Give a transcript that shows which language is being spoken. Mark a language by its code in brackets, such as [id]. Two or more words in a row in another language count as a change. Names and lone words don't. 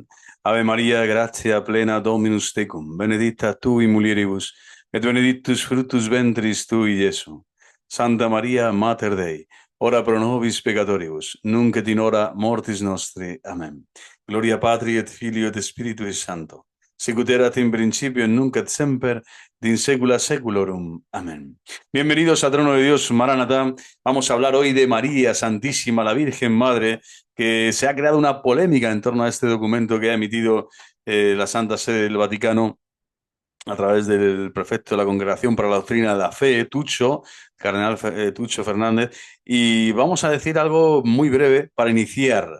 [la] Ave Maria, gratia plena Dominus tecum, benedicta tui mulieribus, et benedictus fructus ventris tui, Iesu. Santa Maria, Mater Dei, ora pro nobis peccatoribus, nunc et in hora mortis nostri. Amen. Gloria Patri et Filio et Spiritui Sancto, sicut erat in principio et nunc et semper, et in saecula saeculorum. Amén. [es] Bienvenidos a Trono de Dios, Maranatá. Vamos a hablar hoy de María Santísima, la Virgen Madre, que se ha creado una polémica en torno a este documento que ha emitido la Santa Sede del Vaticano a través del prefecto de la Congregación para la Doctrina de la Fe, Tucho, Cardenal Tucho Fernández, y vamos a decir algo muy breve para iniciar.